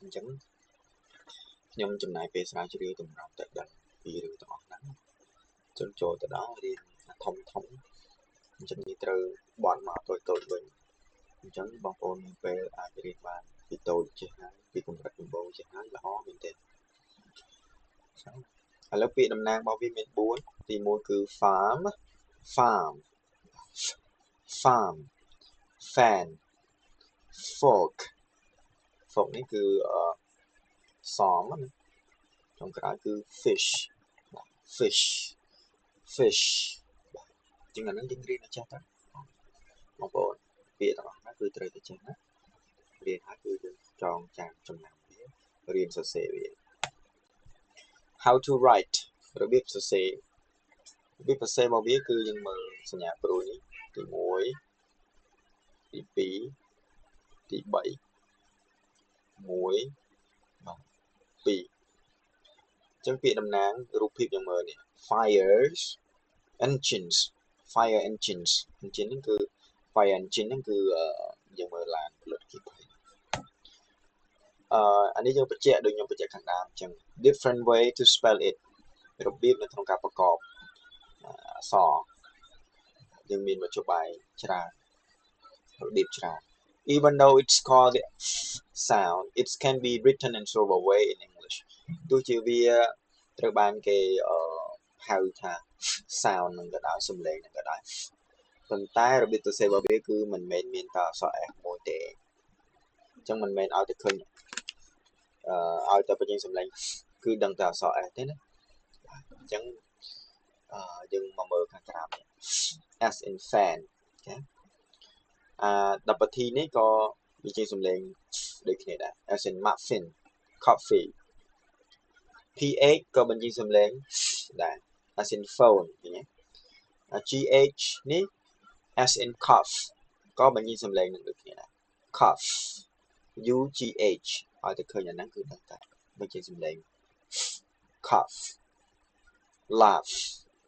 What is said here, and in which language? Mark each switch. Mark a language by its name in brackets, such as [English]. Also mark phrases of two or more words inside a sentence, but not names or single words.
[Khmer] ញ្ចឹងខ្ញុំចំណាយពេលស្រាវជ្រាវតម្រូវតែដឹងពីរឿងទាំងអស់ហ្នឹងចនចូលទៅដល់រៀនធំអញ្ចឹងវាត្រូវបត់មកតូចវិញអញ្ចឹងបងប្អូនមានពេលអាចរៀនបានពីតូចចេះហើយពីកម្រិតដំបូងចេះហើយល្អមែនទេឥឡូវពាក្យតំណាងរបស់វាមាន4ទី1គឺ [English] farm fan [Khmer] fork នេះគឺសមណាចុងក្រោយគឺ fish ចឹងអាហ្នឹងយើងរៀនឲ្យចេះ ទៅបងប្អូនពាក្យទាំងអស់ហ្នឹងគឺត្រូវតែចេះណារៀនហើយគឺយើងចងចាំចំណាំវារៀនសរសេរវា [English] How to write [Khmer] របៀបសរសេររបស់វាគឺយើងមើលសញ្ញាព្រួយនេះទី 1ទី2ទី3 1 បាទ2អញ្ចឹងពាក្យតំណាងរូបភាពយើងមើលនេះ [English] fire engine [Khmer] ហ្នឹងគឺ [English] fire engine [Khmer] ហ្នឹងគឺយើងមើលឡានផលិតភាព អានេះយើងបញ្ជាក់ដូចខ្ញុំបញ្ជាក់ខាងដើមអញ្ចឹង [English] different way to spell it [Khmer] របៀបនៅក្នុងការប្រកបអក្សរយើងមានមធ្យោបាយច្រើនរបៀបច្រើន [English] even though it's called the sound it can be written in sort of a way in English [Khmer] ទោះជាវាត្រូវបានគេហៅថា sound នឹងក៏ដោយសំឡេងនឹងក៏ដោយប៉ុន្តែរបៀបទៅសេរបស់វាគឺ មិនមែនមានតែអក្សរ S មួយទេអញ្ចឹងមិនមែនឲ្យតែឃើញឲ្យតែបញ្ចេញសំឡេងគឺដឹង តែអក្សរ S ទេណាអញ្ចឹងយើងមកមើលខាងក្រោមនេះ [English] as in fan [Khmer] អូខេ10នាទីនេះក៏បញ្ចេញសំឡេងដូចគ្នាដែរ [English] as in muffin coffee [Khmer] ph ក៏បញ្ចេញសំឡេងដែរ [English] as in phone [Khmer] ឃើញទេ gh នេះ [English] as in cough [Khmer] ក៏បញ្ចេញសំឡេងនឹងដូចគ្នាដែរ [English] cough ugh [Khmer] ឲ្យតែឃើញអាហ្នឹងគឺដឹងតែបញ្ចេញសំឡេង [English] cough laugh